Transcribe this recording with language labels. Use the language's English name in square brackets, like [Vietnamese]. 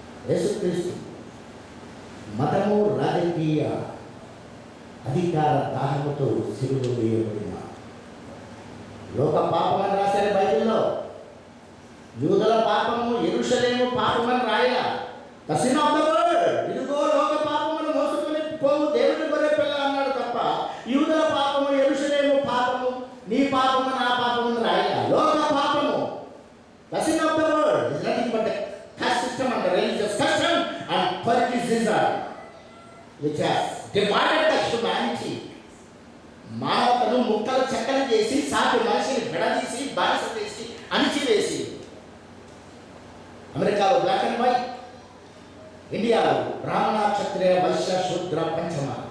[Telugu] యేసుక్రీస్తు మతము, రాజకీయ అధికార దాహముతో సిలువ వేయబడిన లోక పాపం అని రాశారు బైబిల్లో. యూదుల పాపము, యెరూషలేము పాపమని రాయల. [English] The sin of the world. [Telugu] ఇదిగో లోక పాపమును మోసుకొని పోవు దేవుని గొర్రె పిల్ల అన్నాడు తప్ప యూదుల పాపము, యెరూషలేము పాపము, నీ పాపము, నా పాపము రాయల. లోక పాపము, [English] The sin of the world is nothing but the caste system and the religious custom and politicism which has divided the humanity. [Telugu] మానవతను ముక్కలు చెక్కలు చేసి, సాటి మనిషిని విడదీసి, బానిస చేసి, అణిచివేసి. అమెరికాలో బ్లాక్ అండ్ వైట్, ఇండియాలో బ్రాహ్మణ, క్షత్రియ, వైశ్య, శూద్ర, పంచమ.